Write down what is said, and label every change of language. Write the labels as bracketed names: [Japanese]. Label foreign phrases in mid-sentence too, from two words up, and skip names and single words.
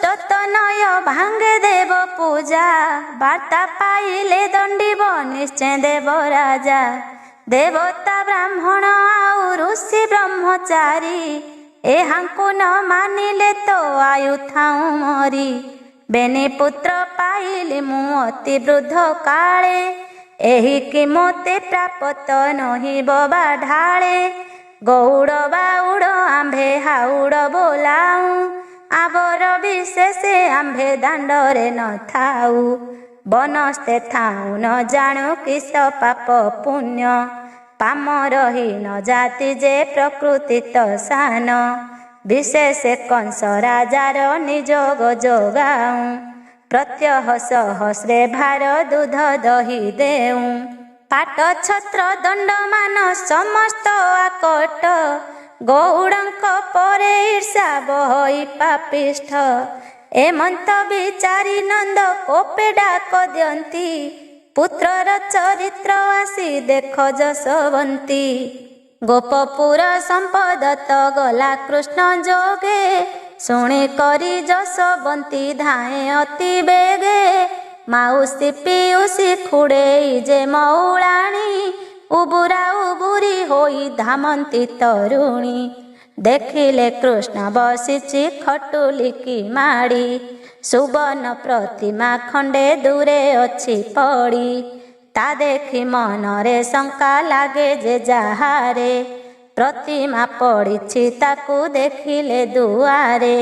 [Odia] ତନୟ ଭାଙ୍ଗେ ଦେବ ପୂଜା ବାର୍ତ୍ତା ପାଇଲେ ଦଣ୍ଡିବ ନିଶ୍ଚୟ ଦେବ ରାଜା ଦେବତା ବ୍ରାହ୍ମଣ ଆଉ ଋଷି ବ୍ରହ୍ମଚାରୀ ଏହାଙ୍କୁ ନ ମାନିଲେ ତୋ ଆୟୁ ଥାଉ ମରି ବେନି ପୁତ୍ର ପାଇଲି ମୁ ଅତି ବୃଦ୍ଧ କାଳେ ଏହି କି ମୋତେ ପ୍ରାପ୍ତ ନହି ବବା ଢାଳେ ଗଉଡ଼ ବାଉଡ଼ ଆମ୍ଭେ ହାଉଡ଼ ବୋଲାଉ ଆବର ବିଶେଷେ ଆମ୍ଭେ ଦାଣ୍ଡରେ ନ ଥାଉ ବନସ୍ତେ ଥାଉ ନ ଜାଣୁ କିସ ପାପ ପୁଣ୍ୟ ପାମରହୀନ ଜାତି ଯେ ପ୍ରକୃତି ତୋ ସାନ ବିଶେଷ କଂସ ରାଜାର ନିଯୋଗ ଯୋଗାଉ ପ୍ରତ୍ୟହ ସହସ୍ରେ ଭାର ଦୁଧ ଦହି ଦେଉ ପାଟ ଛତ୍ର ଦଣ୍ଡ ମାନ ସମସ୍ତ ଆକଟ ଗଉଡ଼ଙ୍କ ପରେ ଈର୍ଷା ବହଇ ପାପିଷ୍ଠ ଏମନ୍ତ ବିଚାରି ନନ୍ଦ କୋପେ ଡାକ ଦିଅନ୍ତି ପୁତ୍ରର ଚରିତ୍ର ଆସି ଦେଖ ଯଶବନ୍ତୀ ଗୋପପୁର ସମ୍ପଦ ତୋ ଗଲା କୃଷ୍ଣ ଯୋଗେ ଶୁଣି କରି ଯଶବନ୍ତୀ ଧାଏ ଅତି ବେଗେ ମାଉସୀ ପିଉସୀ ଖୁଡ଼େ ଯେ ମଉଳାଣୀ ଉବୁରା ଉବୁରି ହୋଇ ଧାମନ୍ତି ତରୁଣୀ ଦେଖିଲେ କୃଷ୍ଣ ବସିଛି ଖଟୁଲି କି ମାଡ଼ି, ସୁବର୍ଣ୍ଣ ପ୍ରତିମା ଖଣ୍ଡେ ଦୂରେ ଅଛି ପଡ଼ି। ତା ଦେଖି ମନରେ ଶଙ୍କା ଲାଗେ ଯେ ଯାହାରେ, ପ୍ରତିମା ପଡ଼ିଛି ତାକୁ ଦେଖିଲେ ଦୁଆରେ।